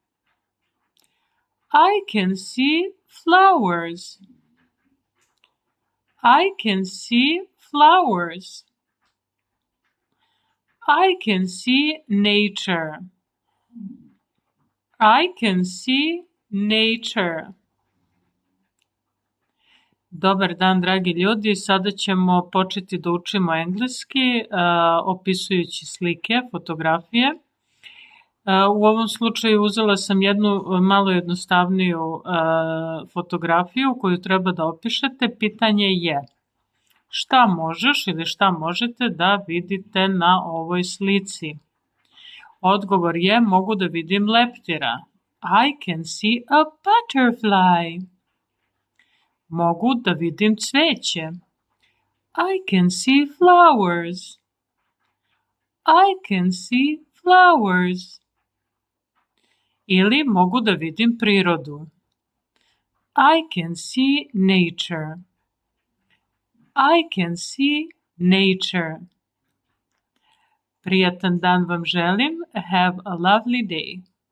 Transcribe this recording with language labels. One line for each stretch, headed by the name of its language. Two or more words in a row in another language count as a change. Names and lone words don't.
English: I can see flowers. I can see flowers. I can see nature. I can see nature.
Serbian: Dobar dan, dragi ljudi. Sada ćemo početi da učimo engleski opisujući slike, fotografije. U ovom slučaju uzela sam jednu malo jednostavniju fotografiju koju treba da opišete. Pitanje je šta možeš ili šta možete da vidite na ovoj slici? Odgovor je mogu da vidim leptira.
English: I can see a butterfly.
Serbian: Mogu da vidim cveće.
English: I can see flowers. I can see flowers.
Serbian: Ili mogu da vidim prirodu.
English: I can see nature. I can see nature.
Serbian: Prijatan dan vam želim.
English: Have a lovely day.